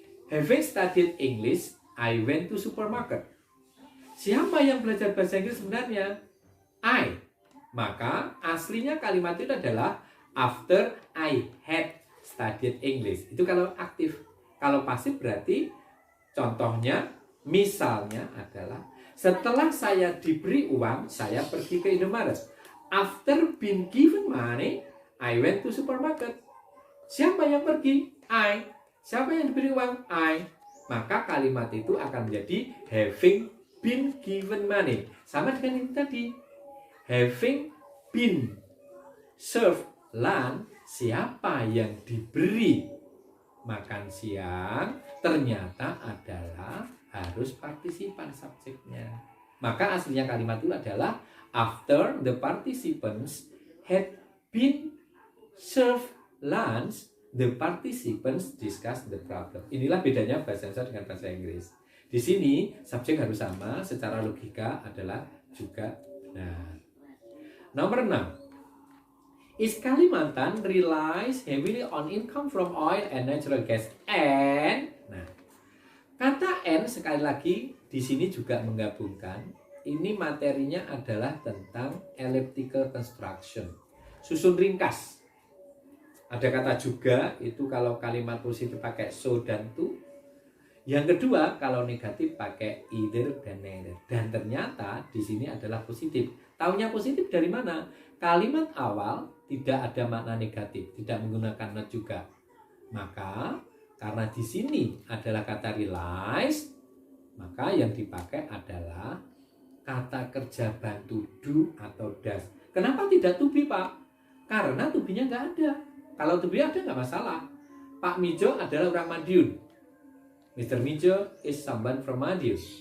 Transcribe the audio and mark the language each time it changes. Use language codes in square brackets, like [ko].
[en] Having studied English, I went to supermarket. [id] Siapa yang belajar bahasa Inggris sebenarnya? I. Maka aslinya kalimat itu adalah [en] after I had studied English. [id] Itu kalau aktif. Kalau pasif berarti contohnya, misalnya adalah setelah saya diberi uang, saya pergi ke Indomaret. [en] After being given money, I went to supermarket. [id] Siapa yang pergi? I. Siapa yang diberi uang? I. Maka kalimat itu akan menjadi [en] having been given money. [id] Sama dengan ini tadi. [en] Having been served lunch, [id] siapa yang diberi makan siang ternyata adalah harus partisipan subjeknya. Maka aslinya kalimat itu adalah [en] after the participants had been served lunch, the participants discuss the problem. [id] Inilah bedanya bahasa Indonesia dengan bahasa Inggris. Di sini subjek harus sama, secara logika adalah juga benar. Nomor 6. [en] Is Kalimantan relies heavily on income from oil and natural gas. [id] And, nah, kata and sekali lagi di sini juga menggabungkan. Ini materinya adalah tentang elliptical construction, susun ringkas. Ada kata juga, itu kalau kalimat positif pakai so dan to. Yang kedua, kalau negatif pakai either dan neither. Dan ternyata di sini adalah positif. Taunya positif dari mana? Kalimat awal tidak ada makna negatif, tidak menggunakan not juga. Maka karena di sini adalah kata relies, maka yang dipakai adalah kata kerja bantu do atau does. Kenapa tidak to be, Pak? Karena to be-nya nggak ada. Kalau to be ada nggak masalah. Pak Mijo adalah orang Madiun. [en] Mr. Mijo is someone from Madiun.